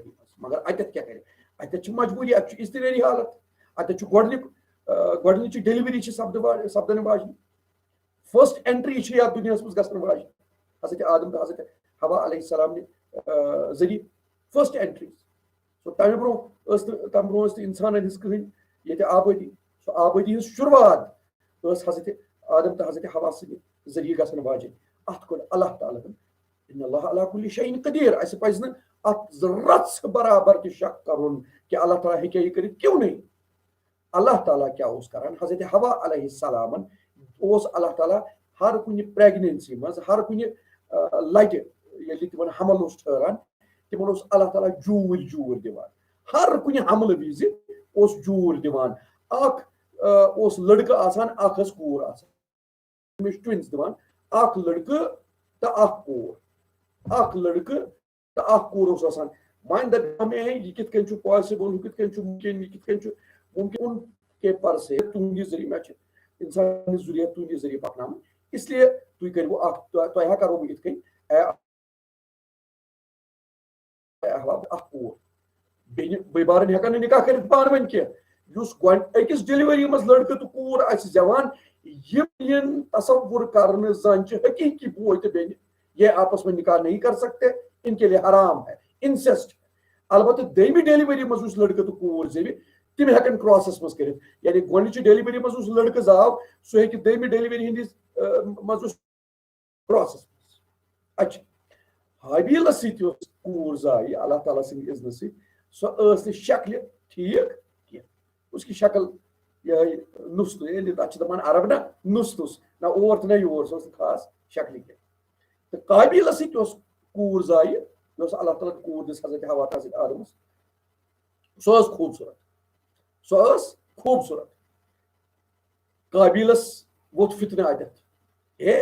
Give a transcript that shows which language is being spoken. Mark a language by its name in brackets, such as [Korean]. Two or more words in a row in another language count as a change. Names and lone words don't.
[Kashmiri] منٛز مگر اتٮ۪تھ کیٛاہ کرِ اتٮ۪تھ چھِ مجبوٗری اتہِ چھُ اضطرٲری حالت اتٮ۪تھ چھُ گۄڈنِچ ڈیلؤری چھِ سپدن واجنہِ [English] first entry [Kashmiri] چھِ یتھ دُنیاہس منٛز گژھن واجنہِ حضرت آدم تہٕ حضرت حوا علیہ السلام نہِ ذٔریعہٕ [English] first entry [Kashmiri] سو تمہِ برونٛہہ ٲس نہٕ انسانن ہٕنٛز کٕہٕنۍ ییٚتہِ آبٲدی سۄ آبٲدی ہٕنٛز شروعات ٲس حضرت آدم تہٕ حضرت حوا سٕنٛدِ ذٔریعہٕ گژھن واجِنۍ اتھ کوٚر اللہ تعالیٰ ہن [Arabic] ان اللہ علی کُلہِ شیءٍ قدیٖر [Kashmiri] اسہِ پزِ نہٕ اتھ رژھ برابر تہِ شک کرُن کہ اللہ تعالیٰ ہیٚکہِ یہِ کٔرِتھ [Urdu] کیوں نہیں [Kashmiri] اللہ تعالیٰ کیٛاہ اوس کران حضرت حوا علیہ السلامن اوس اللہ تعالیٰ ہر کُنہِ پریگنینسی منٛز ہر کُنہِ لٹہِ ییٚلہِ تِمن حمل اوس ٹھہران تِمن اوس اللہ تعالیٰ جوٗرۍ دِوان ہر کُنہِ حملہٕ وِزِ اوس جوٗرۍ دِوان اکھ اوس لڑکہٕ آسان اکھ ٲس کوٗر آسان تٔمِس چھِ ٹوِنز دِوان اکھ لڑکہٕ تہٕ اکھ کوٗر اکھ لڑکہٕ تہٕ اکھ کوٗر اوس آسان وۄنۍ دپہِ مےٚ یہِ کِتھ کٔنۍ چھُ پاسِبٕل ہُہ کِتھ کٔنۍ چھُ مُمکِن یہِ کِتھ کٔنۍ چھُ ممکن کے پر سے تُہنٛدِ ذٔریعہٕ مےٚ چھِ انسان ہٕنٛدِ ذُریت تُہنٛدِ ذٔریعہٕ پکناوٕنۍ [Urdu] اس لیے [Kashmiri] تُہۍ کٔرِو اکھ تۄہہِ کرو بہٕ یِتھ کٔنۍ اکھ کوٗر بیٚنہِ بٲے بارٕنۍ ہٮ۪کن نہٕ نکاح کٔرِتھ پانہٕ ؤنۍ کینٛہہ یُس گۄڈٕ أکِس ڈیلؤری منٛز لڑکہٕ تہٕ کوٗر آسہِ زٮ۪وان یِم یِن تصور کرنہٕ زن چھِ حقیٖقی بوے تہٕ بیٚنہِ [Urdu] یہ آپس میں نکاح نہیں کر سکتے ان کے لیے حرام ہے [Kashmiri] انسیسٹ البتہ دوٚیمہِ ڈیلؤری منٛز یُس لڑکہٕ تہٕ کوٗر زٮ۪وِ تِم ہٮ۪کن کراسس منٛز کٔرِتھ یعنی گۄڈنِچہِ ڈیلؤری منٛز یُس لڑکہٕ زاو سُہ ہیٚکہِ دوٚیمہِ ڈیلؤری ہٕنٛدِس منٛز یُس کراسس منٛز اچھا حابیلس سۭتۍ یۄس کوٗر زایہِ اللہ تعالیٰ سٕنٛدِ اذنہٕ سۭتۍ سۄ ٲس نہٕ شکلہِ ٹھیٖک کینٛہہ [Urdu] اس کی شکل یِہے [Kashmiri] نُس ییٚلہِ تتھ چھِ دپان عرب نہ نُس نہ اور تہٕ نہ یور سۄ ٲس نہٕ خاص شکلہِ کینٛہہ تہٕ قابیلس سۭتۍ یۄس کوٗر زایہِ یۄس اللہ تعالیٰ ہن کوٗر دِژ حضرت حوا تہٕ حضرت آدمس سۄ ٲس خوٗبصوٗرت قابیلس ووٚتھ فتنہٕ اتٮ۪تھ ہے